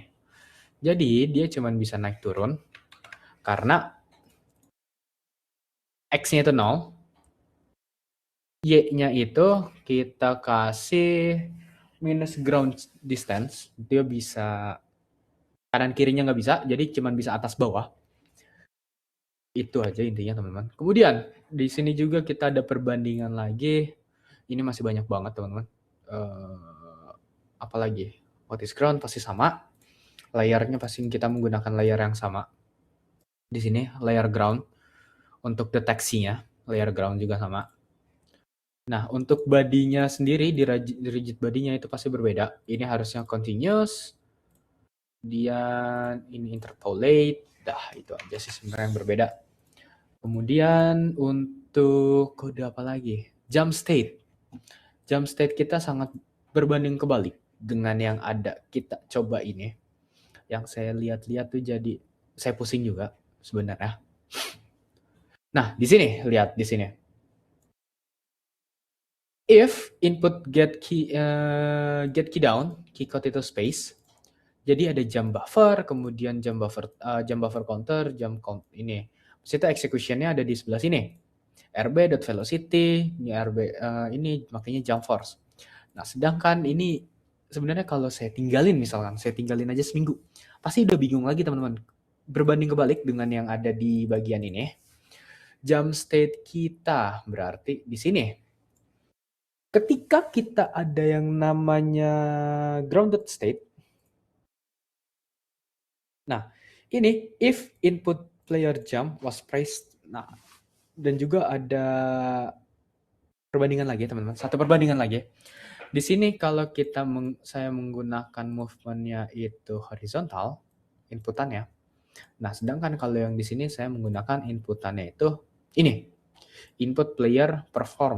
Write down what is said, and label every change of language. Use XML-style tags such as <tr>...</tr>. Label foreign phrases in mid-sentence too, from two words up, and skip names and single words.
<id>Jadi dia cuma bisa naik turun karena x-nya itu 0, y-nya itu kita kasih minus</id> <en>ground distance,</en> <id>dia bisa kanan kirinya nggak bisa, jadi cuma bisa atas bawah. Itu aja intinya, teman-teman. Kemudian di sini juga kita ada perbandingan lagi. Ini masih banyak banget, teman-teman.</id> <en>Apalagi what is ground pasti sama.</en> <id>Layarnya pasti kita menggunakan layer yang sama. Di sini</id> <en>layer ground</en> <id>untuk deteksinya,</id> <en>layer ground</en> <id>juga sama. Nah, untuk bodinya sendiri, di</id> <en>rigid bodinya</en> <id>itu pasti berbeda. Ini harusnya continuous, dia ini interpolate, itu aja sih sebenarnya yang berbeda. Kemudian untuk kode apa lagi?</id> <en>Jump state. Jump state</en> <id>kita sangat berbanding kebalik dengan yang ada. Kita coba ini. yang saya lihat-lihat tuh jadi saya pusing juga sebenarnya. Nah, di sini lihat di sini.</id> <en>If input get key down, key code itu space.</en> <id>Jadi ada</id> <en>jump buffer,</en> <id>kemudian</id> <en>jump buffer counter, jump count</en> <id>ini. Terus itu execution-nya ada di sebelah sini. rb.velocity, ini rb ini makanya</id> <en>jump force.</en> <id>Nah, sedangkan ini sebenarnya kalau saya tinggalin misalkan, saya tinggalin aja seminggu, pasti udah bingung lagi teman-teman. Berbanding kebalik dengan yang ada di bagian ini.</id> <en>Jump state</en> <id>kita berarti di sini. Ketika kita ada yang namanya</id> <en>grounded state,</en> <id>nah ini</id> <en>if input player jump was pressed,</en> <id>nah dan juga ada perbandingan lagi teman-teman, satu perbandingan lagi. Di sini kalau saya menggunakan movementnya itu horizontal, inputannya. Nah, sedangkan kalau yang di sini saya menggunakan inputannya itu ini,</id> <en>input player perform.</en>